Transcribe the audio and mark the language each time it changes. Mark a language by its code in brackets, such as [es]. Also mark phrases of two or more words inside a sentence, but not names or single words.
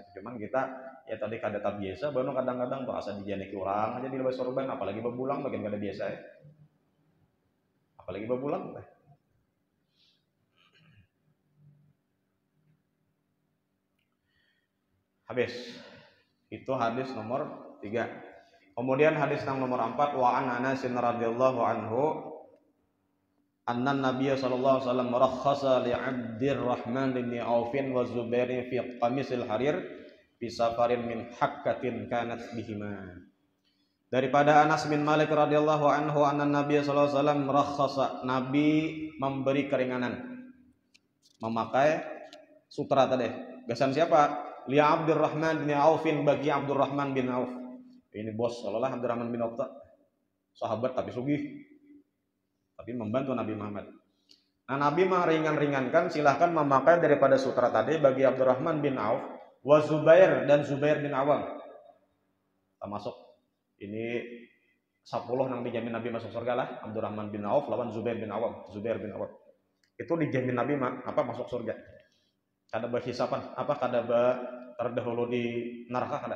[bjn] Cuman kita ya tadi kada tak biasa, baru kadang-kadang tuh asa dijaniki orang aja di lepas sorban, apalagi bebulang bagian kada biasa ya. Apalagi bebulang. Habis. Itu hadis nomor 3. Kemudian hadis nomor 4, [ar] وعن أنس رضي الله عنه أن النبي صلى الله عليه وسلم رخص لعبد الرحمن بن عوف والزبير في قميص الحرير في سفر من حكة كانت بهما. Daripada أنس بن مالك رضي الله عنه أن النبي صلى الله عليه وسلم رخص, [bjn] Nabi memberi keringanan memakai sutra tadi. Gasan siapa? Li Abdurrahman bin Auf, bagi Abdurrahman bin Auf. Ini bos seolah Abdurrahman bin Auf, sahabat tapi sugih, tapi membantu Nabi Muhammad. Nah Nabi meringan-ringankan silahkan memakai daripada sutra tadi bagi Abdurrahman bin Auf wa Zubair dan Zubair bin Awam. Termasuk ini 10 nang dijamin Nabi masuk surga lah, Abdurrahman bin Auf lawan Zubair bin Awam. Zubair bin Awam itu dijamin Nabi masuk surga. Kada berhisapan kada terdahulu di neraka kada.